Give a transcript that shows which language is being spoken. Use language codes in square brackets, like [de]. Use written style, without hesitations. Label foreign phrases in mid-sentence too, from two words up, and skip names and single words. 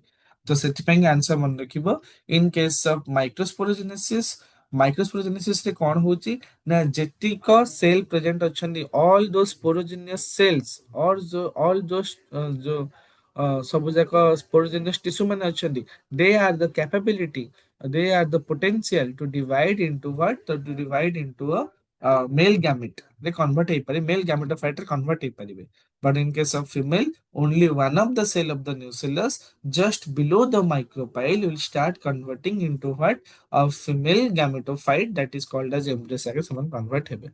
[or] ତ ସେଥିପାଇଁ ଆନ୍ସର ମନେ ରଖିବ, [en] in case of microsporogenesis, [or] ମାଇକ୍ରୋସ୍ପୋରୋଜେନେସିସ୍ ରେ କଣ ହଉଛି ନା, ଯେତିକ [en] cell present [or] ଅଛନ୍ତି, [en] all those sporogenous cells all those [or] ଯୋଉ ସବୁ ଯାକ [en] sporogenous tissue [or] ମାନେ ଅଛନ୍ତି, [en] they are the capability, they are the potential to divide into what, to divide into a male gamete. They convert ହେଇପାରେ, male gametophyte ରେ convert ହେଇପାରିବେ. But in case of female, only one of the cell of the nucellus just below the micropyle will start converting into what, a female gametophyte, that is called as embryo sac, [or] ସେମାନେ convert ହେବେ.